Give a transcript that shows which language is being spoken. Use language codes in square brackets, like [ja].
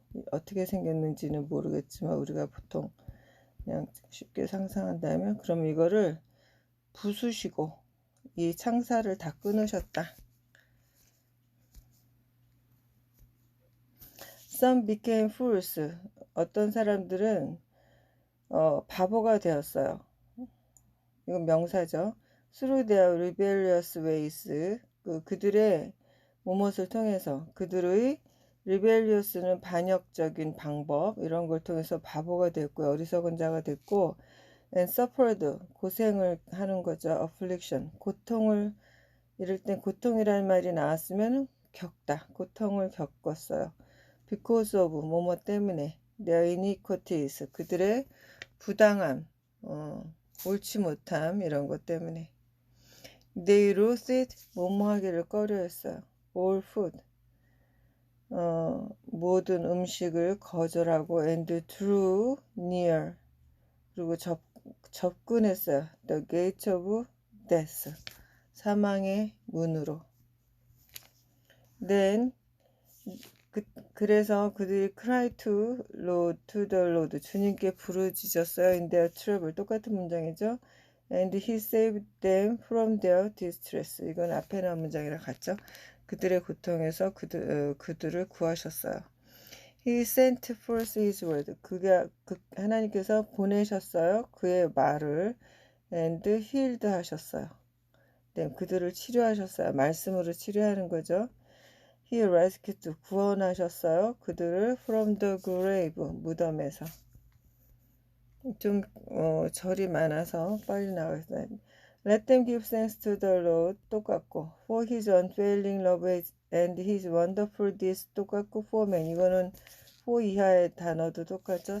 [ko] 어떻게 생겼는지는 모르겠지만 우리가 보통 그냥 쉽게 상상한다면 그럼 이거를 부수시고 이 창살을 다 끊으셨다. [en] Some became fools. [ko] 어떤 사람들은 바보가 되었어요. 이건 명사죠. [en] Through their rebellious ways. [ko] 그들의 무엇을 통해서 그들의 rebellious는 반역적인 방법 이런 걸 통해서 바보가 됐고요. 어리석은 자가 됐고 [en] and suffered [ko] 고생을 하는 거죠. affliction 고통을 이럴 땐 고통이라는 말이 나왔으면 겪다 고통을 겪었어요. [en] because of [ko] 뭐뭐 때문에 [en] their iniquities [ko] 그들의 부당함 옳지 못함 이런 것 때문에 [en] they loathed [ko] 뭐뭐 하기를 꺼려했어요. [en] all food [ko] 모든 음식을 거절하고 [en] and drew near [ko] 그리고 접근했어요. [en] The gate of death [ko] 사망의 문으로. Then 그래서 그들이 [en] cry to the Lord [ko] 주님께 부르짖었어요. [en] In their trouble [ko] 똑같은 문장이죠. [en] And he saved them from their distress. [ko] 이건 앞에 나온 문장이랑 같죠. 그들의 고통에서 그들을 구하셨어요. [en] He sent forth his word. [ko] 하나님께서 보내셨어요. 그의 말을 [en] and healed [ko] 하셨어요. 네, 그들을 치료하셨어요. 말씀으로 치료하는 거죠. [en] He rescued [ko] 구원하셨어요. 그들을 [en] from the grave [ko] 무덤에서. 좀 절이 많아서 빨리 나가겠어요. [en] Let them give thanks to the Lord [ko] 똑같고 [en] for his unfailing love and his wonderful deeds 똑같고 for man 이거는 for 이하의 단어도 똑같죠.